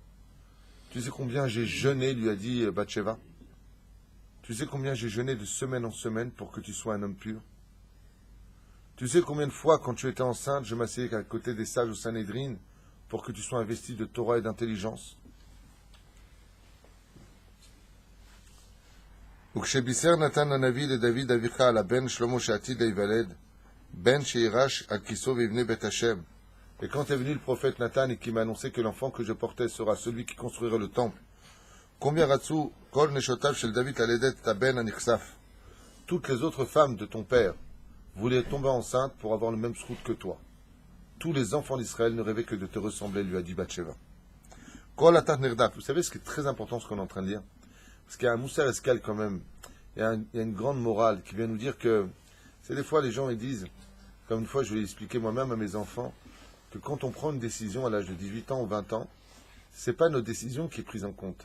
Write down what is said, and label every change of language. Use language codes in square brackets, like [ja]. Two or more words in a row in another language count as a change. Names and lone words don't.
[fr] Tu sais combien j'ai jeûné, lui a dit Bathsheba. Tu sais combien j'ai jeûné de semaine en semaine pour que tu sois un homme pur? Tu sais combien de fois, quand tu étais enceinte, je m'asseyais à côté des sages au Sanhédrin pour que tu sois investi de Torah et d'intelligence? [he] וכשבישר נתן הנביא לדוד אביך על הבן שלמה שעתיד להיוולד, בן שירש על כיסו ויבנה בית השם. [fr] Et quand est venu le prophète Nathan et qui m'a annoncé que l'enfant que je portais sera celui qui construira le temple, combien [he] רצו כל נשותיו של דוד ללדת את הבן הנכסף? [fr] Toutes les autres femmes de ton père voulaient tomber enceinte pour avoir le même srout que toi. Tous les enfants d'Israël ne rêvaient que de te ressembler, lui a dit Bathsheba. Kol atat nirdaf. Vous savez ce qui est très important, ce qu'on est en train de dire? Parce qu'il y a un [he] מוסר השכל [fr] quand même, il y a une grande morale qui vient nous dire que, c'est des fois les gens ils disent, comme une fois je vais expliquer moi-même à mes enfants, que quand on prend une décision à l'âge de 18 ans ou 20 ans, c'est pas notre décision qui est prise en compte.